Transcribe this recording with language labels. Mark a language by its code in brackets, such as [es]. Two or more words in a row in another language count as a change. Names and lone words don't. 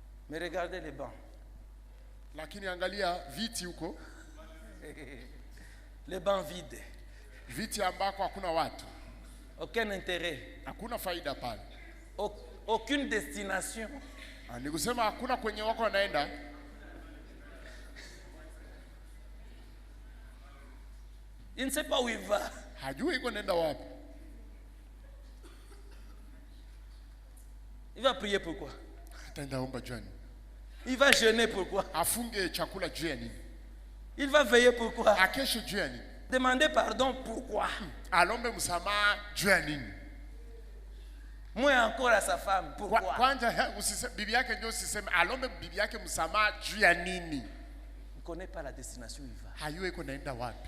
[fr] Mais regardez les bancs. [sw] Lakini angalia viti huko. [fr] Les bancs vides. [sw] Viti ambako hakuna watu. [fr] Aucun intérêt. [sw] Hakuna faida pale. [fr] Aucune destination. [sw] Ni kusema hakuna kwenye wako wanaenda. [fr] Il ne sait pas où il va. [sw] Hajui iko naenda wapi. [fr] Il va prier pourquoi? [sw] Ataenda omba jani. [fr] Il va jeûner pourquoi? [sw] Afunge chakula juu ya nini? [fr] Il va veiller pourquoi? [sw] Akeshe juu ya nini? [fr] Demander pardon pourquoi? [sw] Alombe msamaha juu ya nini? [fr] Moins encore à sa femme pourquoi? [sw] Kwanza usiseme bibi yake ndio usiseme alombe bibi yake msamaha juu ya nini? [fr] Il ne connaît pas la destination où il va. [sw] Hayui iko naenda wapi?